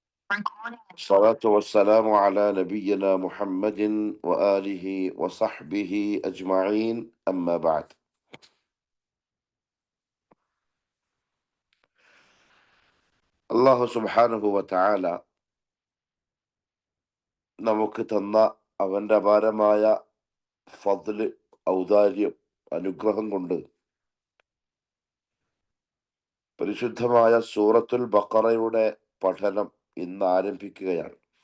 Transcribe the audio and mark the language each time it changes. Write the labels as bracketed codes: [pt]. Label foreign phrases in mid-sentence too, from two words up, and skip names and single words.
[ar] الصلاة والسلام على نبينا محمد وآله وصحبه أجمعين أما بعد. الله سبحانه وتعالى [ml] നമുക്ക് തന്ന അവന്റെ അപാരമായ ഫദ്ല്, ഔദാര്യം, അനുഗ്രഹം കൊണ്ട് പരിശുദ്ധമായ സൂറത്തുൽ ബഖറയുടെ പഠനം ഇന്ന് ആരംഭിക്കുകയാണ്.